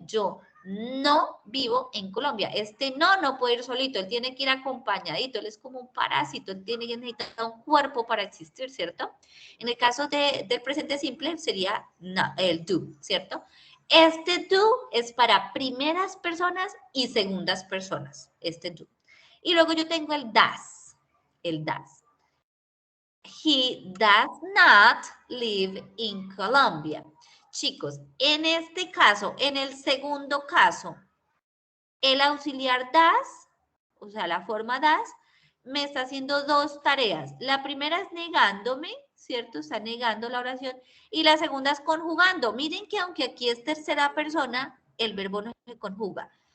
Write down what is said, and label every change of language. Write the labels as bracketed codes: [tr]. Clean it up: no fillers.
[es] Yo no vivo en Colombia. Este no puede ir solito, él tiene que ir acompañadito, él es como un parásito, él tiene que necesitar un cuerpo para existir, ¿cierto? En el caso del presente simple sería no, el do, ¿cierto? Este do es para primeras personas y segundas personas, este do. Y luego yo tengo el does, el does. [en] He does not live in Colombia. [es] Chicos, en este caso, en el segundo caso, el auxiliar does, o sea, la forma does, me está haciendo dos tareas. La primera es negándome, ¿cierto? Está negando la oración. Y la segunda es conjugando. Miren que aunque aquí es tercera persona, el verbo no se conjuga.